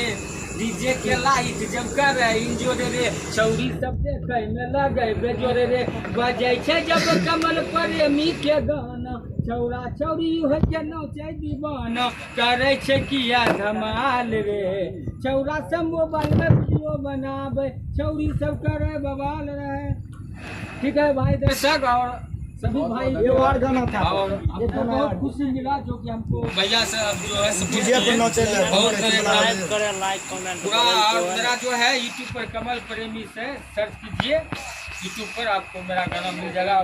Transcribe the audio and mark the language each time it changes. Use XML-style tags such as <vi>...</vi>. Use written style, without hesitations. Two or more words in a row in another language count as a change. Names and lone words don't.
<anp>डीजे के लाइट जब करे इंजोर रे, छौरी सब देखे में लगे बेजोर रे। बजे छे जब कमल प्रेमी के गाना, छौरा छौरी हो के नौचे दीवाना, करे छे किया धमाल रे। छौरा सब मोबाइल में वीडियो बनावे, छौरी सब करे बवाल रहे।</anp> <hi>ठीक है भाई दर्शक और सभी भाई, ये और गाना था और हमको बहुत खुशी मिला जो कि हमको भैया से अब जो है बहुत</hi> <en>like comment</en> <hi>पूरा। और मेरा जो है यूट्यूब पर कमल प्रेमी से सर्च कीजिए, यूट्यूब पर आपको मेरा गाना मिल जाएगा।</hi>